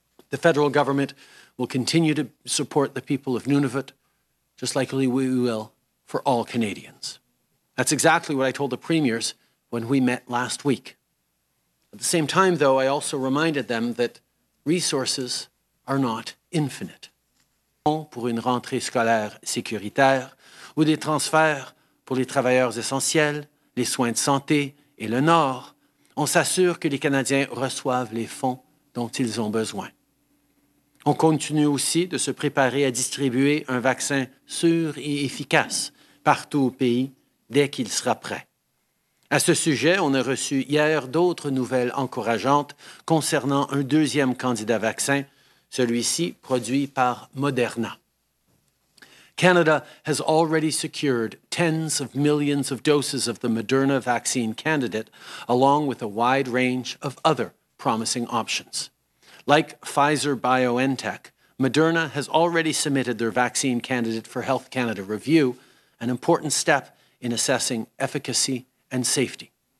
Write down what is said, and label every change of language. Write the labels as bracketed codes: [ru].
[en] The federal government will continue to support the people of Nunavut, just like we will for all Canadians. That's exactly what I told the premiers when we met last week. At the same time, though, I also reminded them that resources are not infinite. [fr] Pour une rentrée scolaire sécuritaire ou des transferts pour les travailleurs essentiels, les soins de santé et le Nord, on s'assure que les Canadiens reçoivent les fonds dont ils ont besoin. On continue aussi de se préparer à distribuer un vaccin sûr et efficace partout au pays dès qu'il sera prêt. À ce sujet, on a reçu hier d'autres nouvelles encourageantes concernant un deuxième candidat vaccin, celui-ci produit par Moderna. [en] Canada has already secured tens of millions of doses of the Moderna vaccine candidate, along with a wide range of other promising options. Like Pfizer-BioNTech, Moderna has already submitted their vaccine candidate for Health Canada review, an important step in assessing efficacy and safety.